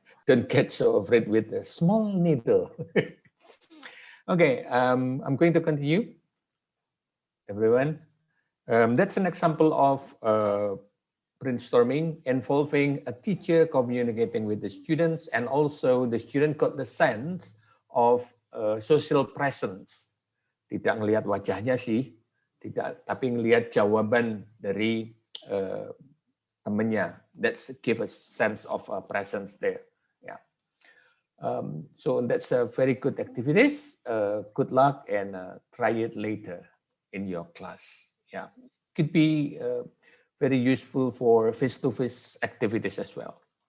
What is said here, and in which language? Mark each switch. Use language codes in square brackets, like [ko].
[en] Don't get so afraid with a small needle. Okay, I'm going to continue, everyone. That's an example of brainstorming involving a teacher communicating with the students, and also the student got the sense of social presence. [id] Tidak ngelihat wajahnya sih, tapi ngelihat jawaban dari temannya. [en] That's give a sense of presence there. Yeah. So that's a very good activities. Good luck and try it later in your class. Yeah, could be very useful for face-to-face activities as well.